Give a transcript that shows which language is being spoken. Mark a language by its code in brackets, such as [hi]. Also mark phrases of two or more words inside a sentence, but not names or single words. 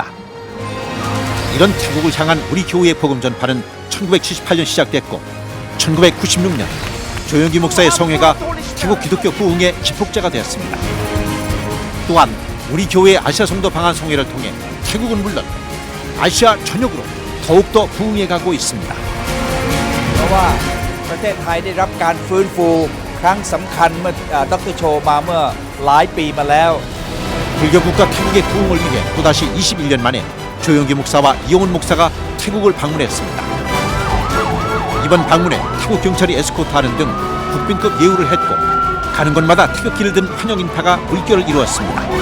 [ko] 이런 태국을 향한 우리 교회의 복음 전파는 1978년 시작됐고 1996년 조영기 목사의 성회가 태국 기독교 부흥의 기폭제가 되었습니다. 또한 우리 교회의 아시아 성도 방한 성회를 통해 태국은 물론 아시아 전역으로 더욱더 부흥해가고 있습니다. [th] เพราะว่าประเทศไทยได้รับการฟื้นฟูครั้งสำคัญเมื่อดร. โชมาเมื่อหลายปีมาแล้ว [ko] 불교 국가 태국의 부흥을 위해 또다시 21년 만에 조영기 목사와 이용훈 목사가 태국을 방문했습니다. 이번 방문에 태국 경찰이 에스코트하는 등 국빈급 예우를 했고 가는 곳마다 태극기를 든 환영 인파가 물결을 이루었습니다.